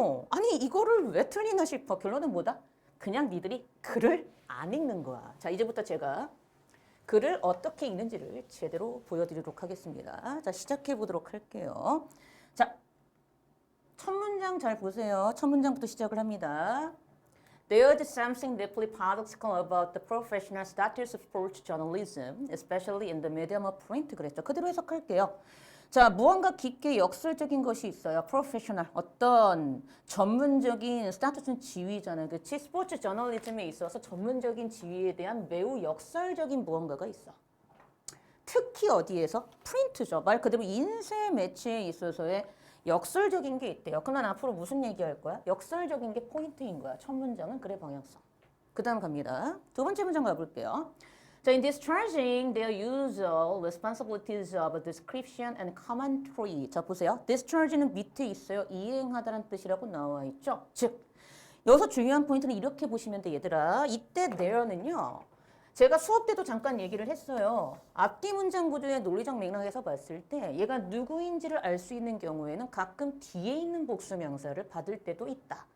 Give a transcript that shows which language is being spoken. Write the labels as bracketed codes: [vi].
[ko] 아니 이거를 왜 틀리나 싶어. 결론은 뭐다? 그냥 니들이 글을 안 읽는 거야. 자, 이제부터 제가 글을 어떻게 읽는지를 제대로 보여드리도록 하겠습니다. 자, 시작해 보도록 할게요. 자, 첫 문장 잘 보세요. 첫 문장부터 시작을 합니다. [en] There's something deeply paradoxical about the professional status of sports journalism, especially in the medium of print. [ko] 그랬죠. 그대로 해석할게요. 자, 무언가 깊게 역설적인 것이 있어요. 프로페셔널. 어떤 전문적인 스타투스는 지위잖아요. 그렇지? 스포츠 저널리즘에 있어서 전문적인 지위에 대한 매우 역설적인 무언가가 있어. 특히 어디에서? 프린트죠. 말 그대로 인쇄 매체에 있어서의 역설적인 게 있대요. 그럼 난 앞으로 무슨 얘기할 거야? 역설적인 게 포인트인 거야. 첫 문장은 그래 방향성. 그 다음 갑니다. 두 번째 문장 가볼게요. [en] 자, in discharging their usual responsibilities of description and commentary. [ko] 자, 보세요. discharge는 밑에 있어요. 이행하다라는 뜻이라고 나와 있죠. 즉, 여기서 중요한 포인트는 이렇게 보시면 돼, 얘들아. 이때 there는요. 제가 수업 때도 잠깐 얘기를 했어요. 앞뒤 문장 구조의 논리적 맥락에서 봤을 때 얘가 누구인지를 알 수 있는 경우에는 가끔 뒤에 있는 복수 명사를 받을 때도 있다.